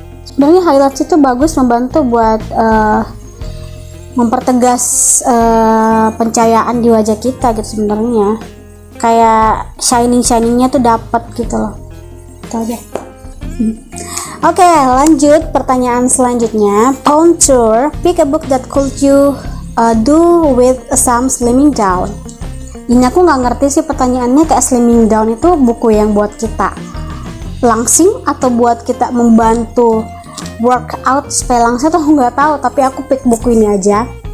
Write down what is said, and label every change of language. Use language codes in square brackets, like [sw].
[id] Sebenarnya highlights itu bagus, membantu buat mempertegas pencahayaan di wajah kita gitu sebenarnya. Kayak shiningnya tuh dapat gitu loh. Itu aja. Oke, lanjut pertanyaan selanjutnya. Contour. [en] Pick a book that could you do with some slimming down. [id] Ini aku nggak ngerti sih pertanyaannya, kayak slimming down itu buku yang buat kita langsing atau buat kita membantu workout supaya langsing, tuh nggak tahu. Tapi aku pick buku ini aja.